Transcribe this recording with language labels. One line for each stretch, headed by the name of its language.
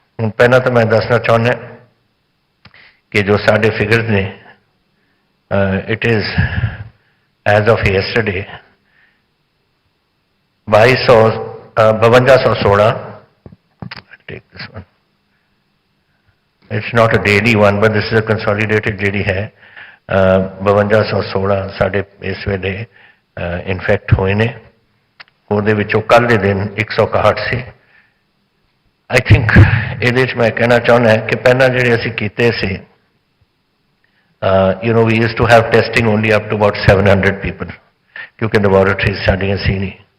Punjabi: ਹੁਣ ਪਹਿਲਾਂ ਤਾਂ ਮੈਂ ਦੱਸਣਾ ਚਾਹੁੰਦਾ ਕਿ ਜੋ ਸਾਡੇ ਫਿਗਰਸ ਨੇ,
English: it is as of yesterday
Punjabi: 5216
English: take this one. It's not a daily one, but this is a consolidated
Punjabi: ਜਿਹੜੀ ਹੈ 5216 ਸਾਡੇ ਇਸ ਵੇਲੇ ਇਨਫੈਕਟ ਹੋਏ ਨੇ। ਉਹਦੇ ਵਿੱਚੋਂ ਕੱਲ੍ਹ ਦੇ ਦਿਨ 161 ਸੀ।
English: I think
Punjabi: ਇਹਦੇ 'ਚ ਮੈਂ ਕਹਿਣਾ ਚਾਹੁੰਦਾ ਕਿ ਪਹਿਲਾਂ ਜਿਹੜੇ ਅਸੀਂ ਕੀਤੇ ਸੀ,
English: we used to have testing only up to about 700 people
Punjabi: ਕਿਉਂਕਿ ਲੈਬੋਰੇਟਰੀਜ਼ ਸਾਡੀਆਂ ਸੀ ਨਹੀਂ।